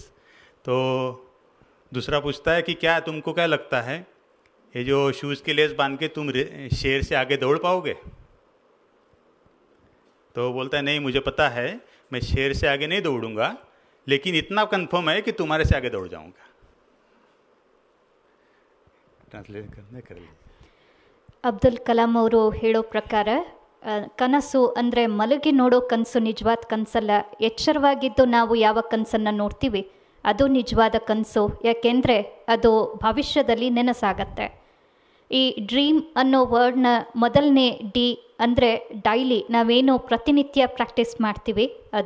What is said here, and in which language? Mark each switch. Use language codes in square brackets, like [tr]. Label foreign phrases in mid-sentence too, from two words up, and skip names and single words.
[hi] तो दूसरा पूछता है कि क्या तुमको क्या लगता है, ये जो शूज़ के लेस बांध के तुम शेर से आगे दौड़ पाओगे? तो बोलता है नहीं, मुझे पता है मैं शेर से आगे नहीं दौड़ूंगा, लेकिन इतना कंफर्म है कि तुम्हारे से आगे दौड़ जाऊंगा. ट्रांसलेट करने कर लीजिए. [kn] ಅಬ್ದುಲ್ ಕಲಾಂ ಅವರು ಹೇಳೋ ಪ್ರಕಾರ ಕನಸು ಅಂದರೆ ಮಲಗಿ ನೋಡೋ ಕನಸು ನಿಜವಾದ ಕನಸಲ್ಲ. ಎಚ್ಚರವಾಗಿದ್ದು ನಾವು ಯಾವ ಕನಸನ್ನು ನೋಡ್ತೀವಿ ಅದು ನಿಜವಾದ ಕನಸು. ಯಾಕೆಂದರೆ ಅದು ಭವಿಷ್ಯದಲ್ಲಿ ನೆನಸಾಗತ್ತೆ. ಈ ಡ್ರೀಮ್ ಅನ್ನೋ ವರ್ಡ್ನ ಮೊದಲನೇ ಡಿ ಅಂದರೆ ಡೈಲಿ, ನಾವೇನು ಪ್ರತಿನಿತ್ಯ ಪ್ರಾಕ್ಟೀಸ್ ಮಾಡ್ತೀವಿ ಅದು.